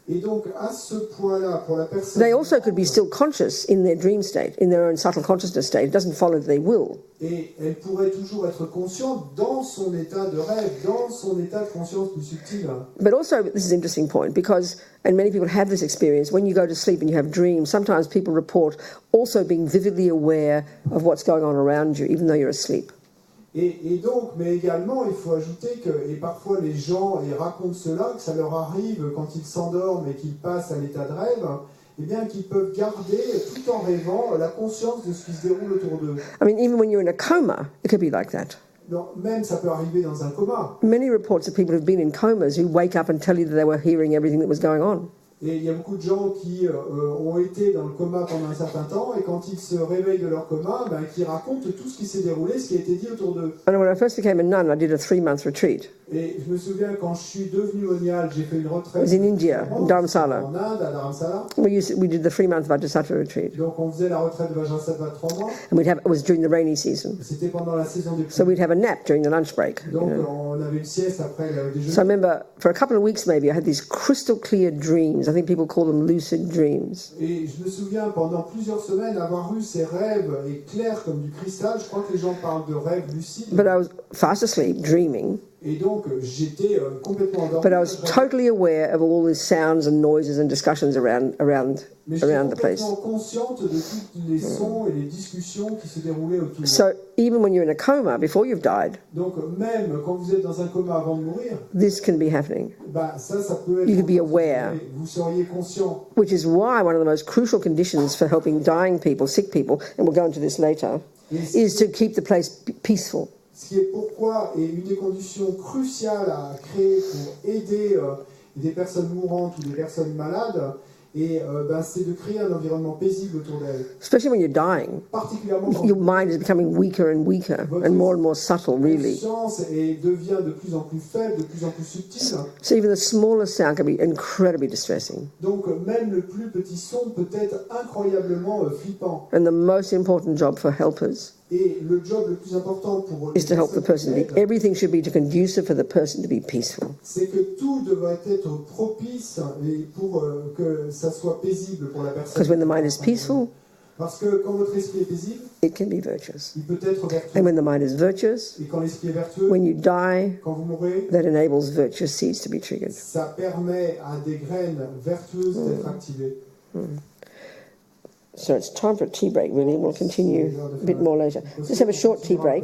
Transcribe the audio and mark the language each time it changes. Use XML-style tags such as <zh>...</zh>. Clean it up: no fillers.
<fr>Et donc, à ce point-là, pour la personne...</fr> <en>they also could be still conscious in their dream state, in their own subtle consciousness state. It doesn't follow that they will.</en> <fr>Et elle pourrait toujours être consciente dans son état de rêve, dans son état de conscience plus subtil.</fr> <en>But also, this is an interesting point because, and many people have this experience, when you go to sleep and you have dreams, sometimes people report also being vividly aware of what's going on around you, even though you're asleep.</en> <fr>Et donc, mais également, il faut ajouter que, et parfois les gens racontent cela, que ça leur arrive quand ils s'endorment et qu'ils passent à l'état de rêve, eh bien, qu'ils peuvent garder, tout en rêvant, la conscience de ce qui se déroule autour d'eux.</fr> <en>I mean, even when you're in a coma, it could be like that.</en> <fr>Donc, même ça peut arriver dans un coma.</fr> <en>Many reports of people who've been in comas who wake up and tell you that they were hearing everything that was going on.</en> <fr>Et il y a beaucoup de gens qui ont été dans le coma pendant un certain temps, et quand ils se réveillent de leur coma, ben, qui racontent tout ce qui s'est déroulé, ce qui a été dit autour d'eux.</fr> <en>And when I first became a nun, I did a 3-month retreat.</en> <fr>Et je me souviens, quand je suis devenu monial, j'ai fait une retraite.</fr> <en>It was in India, in Dharamsala.</en> <fr>En Inde, à Dharamsala.</fr> <en>We did the 3-month Vajrasattva retreat.</en> <fr>Donc on faisait la retraite de Vajrasattva 3 mois.</fr> <en>And it was during the rainy season.</en> <fr>C'était pendant la saison des pluies.</fr> <en>So we'd have a nap during the lunch break.</en> <fr>Donc on avait une sieste après le déjeuner.</fr> <en>So I remember, for a couple of weeks maybe, I had these crystal clear dreams. I think people call them lucid dreams.</en> <fr>Et je me souviens, pendant plusieurs semaines, avoir eu ces rêves clairs comme du cristal. Je crois que les gens parlent de rêves lucides.</fr> <en>But I was fast asleep, dreaming.</en> <fr>Et donc, j'étais complètement endormi.</fr> <en>But I was totally aware of all these sounds and noises and discussions around</en> <fr>Mais j'étais</fr> <en>the place.</en> <fr>complètement consciente de tous les sons et les discussions qui se déroulaient autour.</fr> <en>So even when you're in a coma, before you've died,</en> <fr>Donc, même quand vous êtes dans un coma avant de mourir,</fr> <en>this can be happening,</en> <fr>bah, ça peut être...</fr> <en>You could be aware.</en> <fr>Vous seriez conscient.</fr> <en>which is why one of the most crucial conditions for helping dying people, sick people, and we'll go into this later, is to keep the place peaceful.</en> <fr>Ce qui est pourquoi, et une des conditions cruciales à créer pour aider des personnes mourantes ou des personnes malades, c'est de créer un environnement paisible autour d'elles.</fr> <en>Especially when you're dying,</en> <fr>Particulièrement quand</fr> <en>your mind is becoming weaker and weaker and more subtle, really.</en> <fr>conscience devient de plus en plus faible, de plus en plus subtile.</fr> <en>So even the smallest sound can be incredibly distressing.</en> <fr>Donc même le plus petit son peut être incroyablement flippant.</fr> <en>And the most important job for helpers</en> <fr>Et le job le plus important pour</fr> <en>is to help the person. Everything should be conducive for the person to be peaceful.</en> <fr>c'est que tout devrait être propice et pour que ça soit paisible pour la personne.</fr> <en>Because when the mind is peaceful,</en> <fr>Parce que quand votre esprit est paisible,</fr> <en>it can be virtuous.</en> <fr>il peut être vertueux.</fr> <en>And when the mind is virtuous,</en> <fr>Et quand l'esprit est vertueux,</fr> <en>when you die,</en> <fr>quand vous mourrez,</fr> <en>that enables virtuous seeds to be triggered.</en> <fr>ça permet à des graines vertueuses d'être activées.</fr> <en>So it's time for a tea break, really. We'll continue a bit more later. Let's have a short tea break.</en>